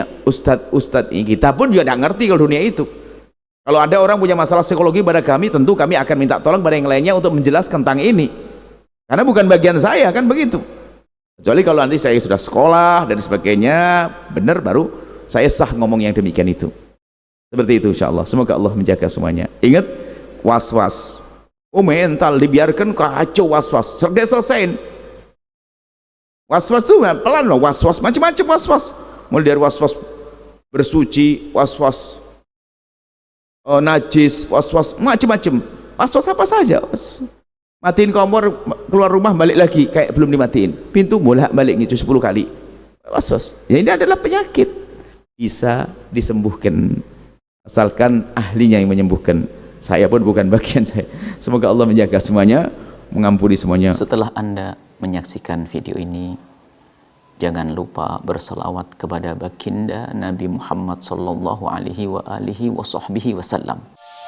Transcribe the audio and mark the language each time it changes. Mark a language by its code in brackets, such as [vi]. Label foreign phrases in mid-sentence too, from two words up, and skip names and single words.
[id] Ustadz kita pun juga tidak ngerti kalau dunia itu. Kalau ada orang punya masalah psikologi pada kami, tentu kami akan minta tolong pada yang lainnya untuk menjelaskan tentang ini, karena bukan bagian saya, kan begitu. Kecuali kalau nanti saya sudah sekolah dan sebagainya, benar baru saya sah ngomong yang demikian itu. Seperti itu [ar] إن شاء الله. [id] Semoga Allah menjaga semuanya. Ingat, was-was, mental dibiarkan kacau, was-was selesaiin. Was-was tuh pelan loh, was-was macam-macam, was-was mulai dari was-was bersuci, was-was najis, was-was macam-macam, was-was apa saja. Matiin kompor, keluar rumah balik lagi kayak belum dimatiin, pintu bolak balik gitu 10 kali, was-was. Ya ini adalah penyakit, bisa disembuhkan asalkan ahlinya yang menyembuhkan. Saya pun bukan bagian saya. Semoga Allah menjaga semuanya, mengampuni semuanya. Setelah Anda menyaksikan video ini, jangan lupa berselawat kepada baginda Nabi Muhammad [ar] صلى الله عليه وعلى آله وصحبه وسلم.